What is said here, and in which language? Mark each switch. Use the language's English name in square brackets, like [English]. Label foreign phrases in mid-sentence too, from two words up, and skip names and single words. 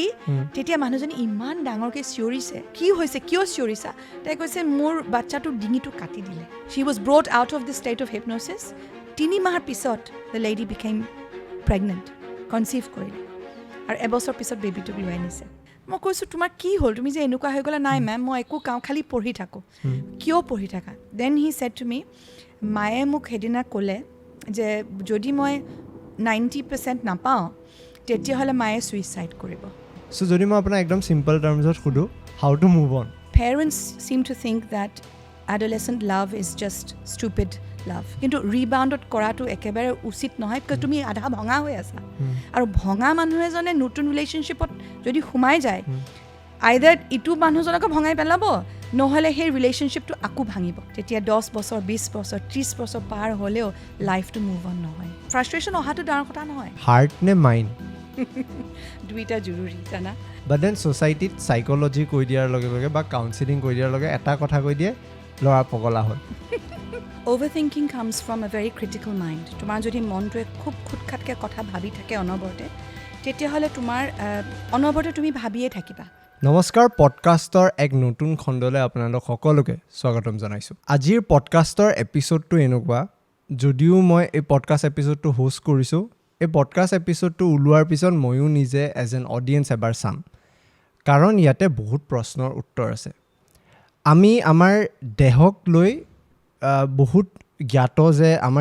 [Assamese] তেতিয়া মানুহজনী ইমান ডাঙৰকৈ চিঞৰিছে কি হৈছে কিয় চিঞৰিছা তাই কৈছে মোৰ বাচ্চাটোৰ ডিঙিটো কাটি দিলে [English] she was brought out of the state of hypnosis [Assamese] 3 মাহৰ পিছত [English] the lady became pregnant [Assamese] কনচিভ কৰিলে আৰু এবছৰ পিছত বেবীটোক লৈ আনিছে মই কৈছোঁ তোমাৰ কি হ'ল তুমি যে এনেকুৱা হৈ গ'লা নাই মেম মই একো কাম খালি পঢ়ি থাকোঁ কিয় পঢ়ি থাকা [English] then he said to me [Assamese] মায়ে মোক সেইদিনা ক'লে যে যদি মই 90% নাপাওঁ তেতিয়াহ'লে মায়ে ছুইচাইড কৰিব চ' যদি মই আপোনাক একদম চিম্পল টাৰ্মছত সোধোঁ [English] how to move on Parents seem to think that adolescent love is just stupid love. [Assamese] কিন্তু ৰিবাউণ্ডত কৰাটো একেবাৰে উচিত নহয় because তুমি আধা ভঙা হৈ আছা আৰু ভঙা মানুহ এজনে নতুন ৰিলেশ্যনশ্বিপত যদি সোমাই যায় আইদাৰ ইটো মানুহজনকে ভঙাই পেলাব নহ'লে সেই ৰিলেশ্যনশ্বিপটো আকৌ ভাঙিব তেতিয়া 10 বছৰ 20 বছৰ 30 বছৰ পাৰ হ'লেও লাইফটো [English] move on [Assamese] নহয় ফ্ৰাষ্ট্ৰেশ্যন অহাটো ডাঙৰ কথা নহয় হাৰ্ট নে মাইণ্ড [Bangla] দুইটা জৰুৰী জানা [English] but then [Assamese] ছ'চাইটিত চাইক'লজি কৈ দিয়াৰ লগে লগে বা কাউন্সেলিং কৈ দিয়াৰ লগে এটা কথা কৈ দিয়ে ল'ৰা পগলা হ'ল [English] Overthinking comes from a very critical mind. [Assamese] তোমাৰ যদি মনটোৱে খুব খুটখাটকৈ কথা ভাবি থাকে অনবৰতে তেতিয়াহ'লে তোমাৰ অনবৰতে তুমি ভাবিয়ে থাকিবা নমস্কাৰ পডকাষ্টৰ এক নতুন খণ্ডলৈ আপোনালোক সকলোকে স্বাগতম জনাইছোঁ আজিৰ পডকাষ্টৰ এপিছ'ডটো এনেকুৱা যদিও মই এই পডকাষ্ট এপিছ'ডটো হোষ্ট কৰিছোঁ এই পডকাষ্ট এপিছ'ডটো ওলোৱাৰ পিছত ময়ো নিজে [English] as an audience [Assamese] এবাৰ চাম কাৰণ ইয়াতে বহুত প্ৰশ্নৰ উত্তৰ আছে আমি আমাৰ দেহক লৈ বহুত জ্ঞাত যে আমাৰ